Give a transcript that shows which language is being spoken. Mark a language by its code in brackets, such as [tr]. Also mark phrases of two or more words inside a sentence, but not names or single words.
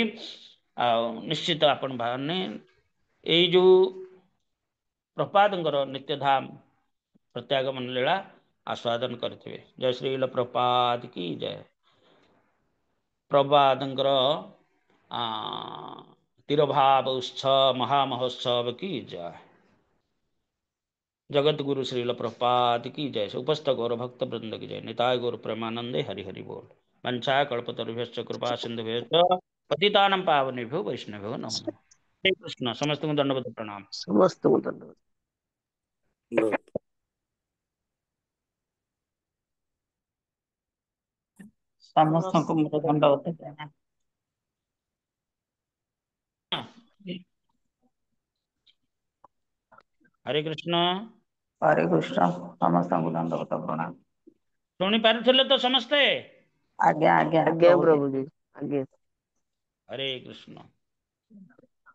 [or] ଆଉ ନିଶ୍ଚିତ ଆପଣ ମାନେ ଏଇ ଯେଉଁ ପ୍ରପାଦଙ୍କର ନିତ୍ୟଧାମ ପ୍ରତ୍ୟାଗମନ ଲୀଳା ଆସ୍ୱାଦନ କରିଥିବେ। ଜୟ ଶ୍ରୀଲ ପ୍ରପାତ କି ଜୟ। ପ୍ରପାଦଙ୍କର ତିରୋଭାବ ଉତ୍ସବ ମହାମହୋତ୍ସବ କି ଜୟ। [hi] जगत गुरु श्रील प्रपात की जय। उपस्थ गौर भक्त वृंद की जय। [bn] নিতাই গৌর প্রেমানন্দে হরি হরি বোল। [sa] वंशा कल्पतरुभ्यश्च कृपा सिंधुभ्यश्च पतितानां पावनेभ्यो वैष्णवेभ्यो नमो नमः। [hi] हे कृष्ण। समस्त दंडवत प्रणाम। समस्त धन्यवाद। समस्त को मेरा दंडवत प्रणाम। हरे कृष्ण। हरे कृष्ण। समस्त को दंडवत प्रणाम। [or] ଶୁଣି ପାରୁଥିଲେ ତ ସମସ୍ତେ? [hi] आज्ञा आज्ञा आज्ञा प्रभु जी। ଆଜ୍ଞା। [or] ହରେ କୃଷ୍ଣ।